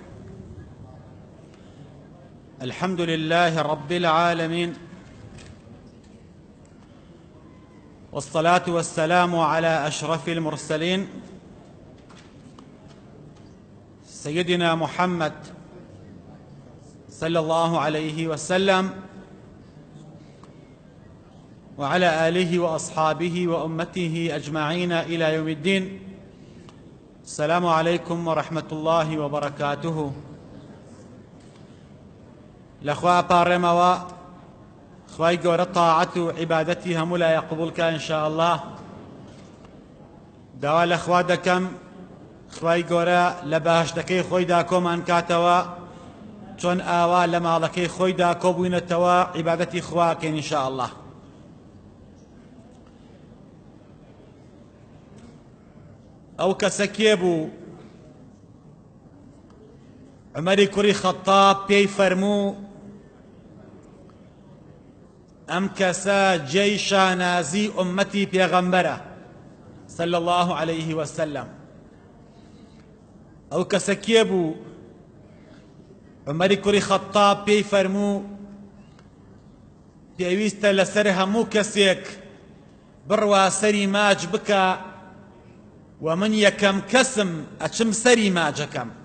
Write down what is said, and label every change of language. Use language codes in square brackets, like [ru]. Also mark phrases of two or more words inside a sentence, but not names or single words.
[ar] الحمد لله رب العالمين، والصلاة والسلام على أشرف المرسلين سيدنا محمد صلى الله عليه وسلم وعلى آله وأصحابه وأمته أجمعين إلى يوم الدين. السلام عليكم ورحمة الله وبركاته. [ckb] لخوا بارموا خواي گەورە طاعەت و عیبادەتی هەموو لای قبولکە [ar] إن شاء الله. [ckb] داوا لەخوا دەکەم خوای گەورە لە بەهەشتەکەی خۆیدا کۆمان کاتەوە چۆن ئاوا لە ماڵەکەی خۆیدا کۆبووینەتەوە عیبادەتی خواکەین [ar] إن شاء الله. [ckb] ئەو کەسە کێ بوو؟ عومەری کوڕی خەتاب پێی فەرموو ئەم کەسە جێی شانازی ئومەتی پێغەمبەرە [ar] صلى الله عليه وسلم. [ckb] ئەو کەسە کێ بوو؟ عومەری کوڕی خەتاب پێی فەرموو پێویستە لەسەر هەموو کەسێک بڕوا سەری ماچ بکە و من یەکەم کەسم ئەچم سەری ماجەکەم.